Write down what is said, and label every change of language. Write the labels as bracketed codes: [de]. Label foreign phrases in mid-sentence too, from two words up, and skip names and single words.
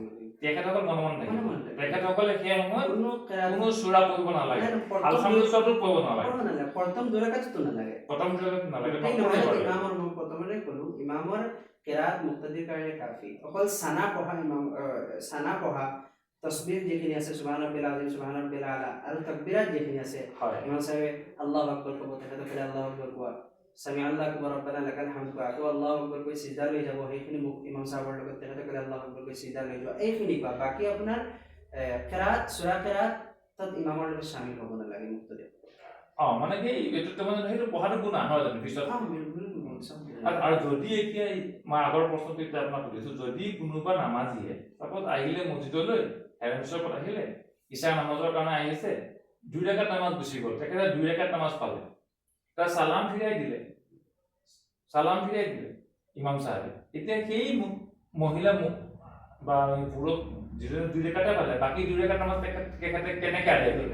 [as] তেখেতসকল মনে মনে থাকিব তেখেতসকলে সেই সময়ত কোনো সূৰা পঢ়িব নালাগে আলহামদুলিল্লাহটো পঢ়িব নালাগে প্ৰথম 2 ৰাকাতটো নালাগে ইমামৰ মই প্ৰথমতে ক'লো ইমামৰ কিৰাত মুক্তাদিৰ কাৰণে কাফি অকল সানা পঢ়া তসবিহ যেখিনি আছে [ar] سبحان الله العظيم سبحان الله الأعلى [as] আৰু তাকবীরাত যেখিনি আছে ইমাম সাহেব [ar] الله أكبر [as] কব তেখেতসকলে [ar] الله أكبر [as] কোৱা [ar] سمع الله أكبر ربنا لك الحمد [as] কোৱা আকৌ [ar] الله أكبر [as] কৈ সিজদা লৈ যাব সেইখিনি ইমাম সাহেবৰ লগত তেখেতসকলে [ar] الله أكبر [as] কৈ সিজদা লৈ যাব এইখিনি কোৱা বাকি আপোনাৰ কিৰাত সূৰা কিৰাত তাত ইমামৰ লগত শামিল হ'ব নালাগে মুক্তাদি মানে কি এটো মানে সেইটো পঢ়াটো গুনাহ নহয় জানো পিছত আৰু যদি এতিয়া মই আগৰ প্ৰশ্নটো এতিয়া আপোনাক সুধিছো যদি কোনোবা নামাজীয়ে সাপোজ আহিলে মছজিদলৈ হেৰেঞ্চৰ পৰা আহিলে ইশা নামাজৰ কাৰণে আহিছে 2 ৰাকাত নামাজ গুচি গ'ল তেখেতে 2 ৰাকাত নামাজ পালে তাৰ সালাম ফিৰাই দিলে ইমাম সাহেবে এতিয়া সেই মহিলা বা পুৰুষ যিজন 2 ৰাকাতে পালে বাকি 2 ৰাকাত নামাজ তেখেতে কেনেকৈ আদায় কৰিব